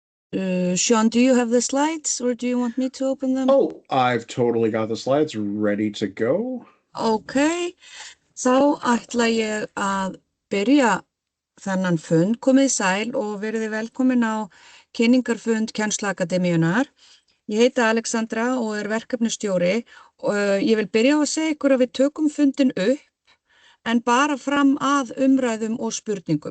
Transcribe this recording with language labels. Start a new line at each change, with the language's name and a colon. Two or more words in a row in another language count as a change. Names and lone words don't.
English: Sean, do you have the slides or do you want me to open them? Oh, I've totally got the slides ready to go.
Icelandic: Ok, þá ætla ég að byrja þennan fund. Komið í sæl og verið velkomin á Kynningarfund Kennsluaakdemíunar. Ég heiti Alexandra og er verkefnastjóri og ég vil byrja á að segja ykkur að við tökum fundin upp en bara fram að umræðum og spurningum.